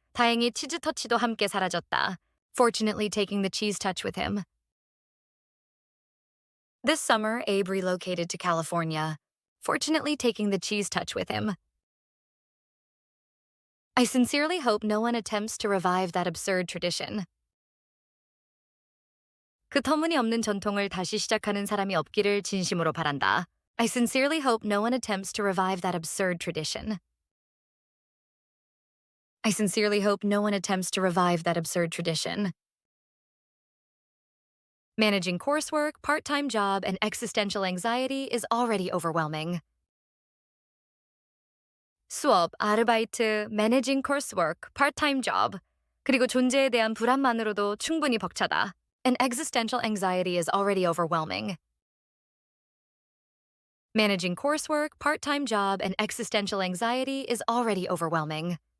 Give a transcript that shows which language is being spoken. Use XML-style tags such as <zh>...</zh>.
<ko>다행히 치즈 터치도 함께 사라졌다,</ko> <en>fortunately taking the cheese touch with him. This summer, Abe relocated to California, fortunately taking the cheese touch with him. I sincerely hope no one attempts to revive that absurd tradition.</en> <ko>그 터무니없는 전통을 다시 시작하는 사람이 없기를 진심으로 바란다.</ko> <en>I sincerely hope no one attempts to revive that absurd tradition. I sincerely hope no one attempts to revive that absurd tradition. Managing coursework, part-time job, and existential anxiety is already overwhelming.</en> <ko>수업, 아르바이트,</ko> <en>managing coursework, part-time job,</en> <ko>그리고 존재에 대한 불안만으로도 충분히 벅차다.</ko> <en>And existential anxiety is already overwhelming. Managing coursework, part-time job, and existential anxiety is already overwhelming.</en>